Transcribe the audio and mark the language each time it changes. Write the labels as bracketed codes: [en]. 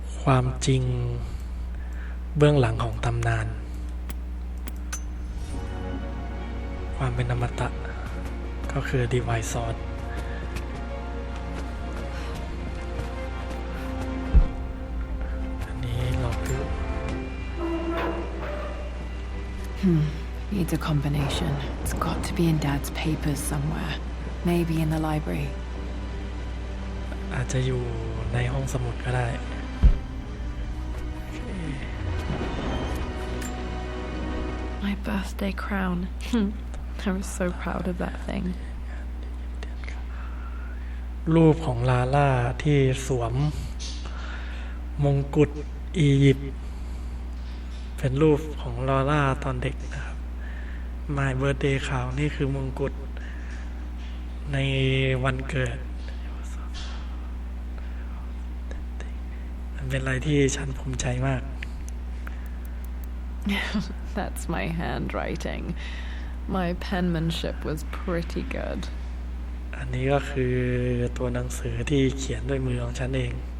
[th] ความจริงเบื้องหลังของตำนานความเป็นอมตะก็คือ Divine Sword อันนี้เราดู [en] Needs a combination. It's got to be in Dad's papers somewhere. Maybe in the library. [th] อาจจะอยู่ในห้องสมุดก็ได้ [en] My birthday crown. I was so proud of that thing. [th] รูปของลาล่าที่สวมมงกุฎอียิปต์เป็นรูปของลาล่าตอนเด็กนะครับ [en] My birthday crown [th] นี่คือมงกุฎในวันเกิดมันเป็นอะไรที่ฉันภูมิใจมาก [en] That's my handwriting. My penmanship was pretty good. [th] อัน นี้ก็คือตัวหนังสือที่เขียนด้วยมือของฉันเอง